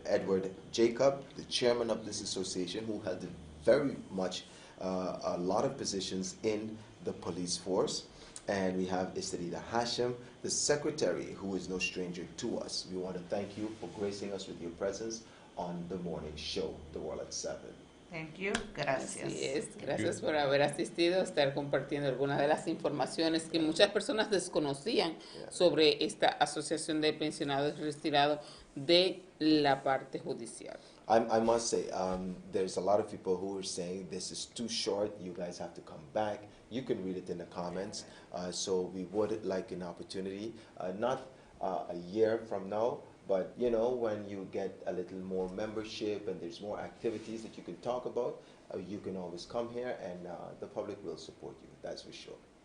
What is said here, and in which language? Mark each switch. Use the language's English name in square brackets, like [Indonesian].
[English] Edward Jacob, the chairman of this association, who held very much a lot of positions in the police force. And we have Estelita Hashem, the secretary, who is no stranger to us. We want to thank you for gracing us with your presence on the morning show, The World at 7. Thank you. [Spanish] Gracias. Así es, gracias por haber asistido, estar compartiendo algunas de las informaciones que muchas personas desconocían sobre esta asociación de pensionados retirados de la parte judicial. [English] I must say, there's a lot of people who are saying this is too short, you guys have to come back. You can read it in the comments. So we would like an opportunity, not a year from now, but you know, when you get a little more membership and there's more activities that you can talk about, you can always come here and the public will support you, that's for sure.